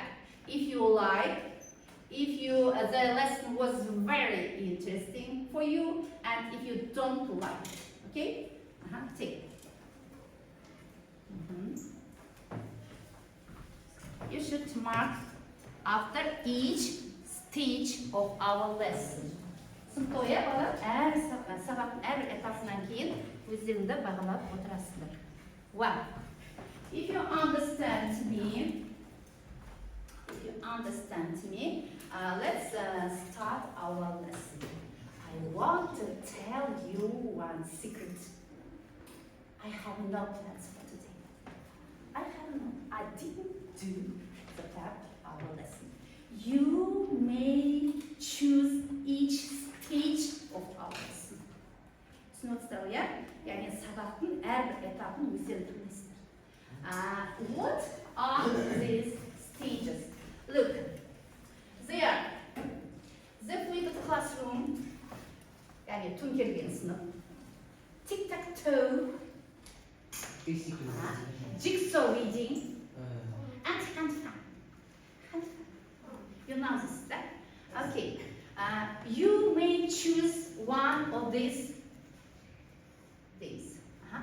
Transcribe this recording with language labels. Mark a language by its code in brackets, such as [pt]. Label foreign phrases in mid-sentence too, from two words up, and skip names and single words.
[en] If you like, if the lesson was very interesting for you, and if you don't like it. Okay? Take it. You should mark after each stage of our lesson. [kk] Сынтоя бала сабақтың әр этапынан кейін өздеріңді бағалап отырасыздар. [en] Well, if you understand me, let's start our lesson. I want to tell you one secret. I have no plans for today. I didn't do the part of our lesson. You may choose each stage of our lesson. [kk] Түсінесіздер, иә? Яғни сабақтың әрбір этапын өздерің білесіздер. [en] What are these stages? Look, there. The flipped classroom, [kk] яғни төңкерген сынып. [en] Tic Tac Toe, jigsaw reading, and hand fan. You know this, right? Okay. You may choose one of these things.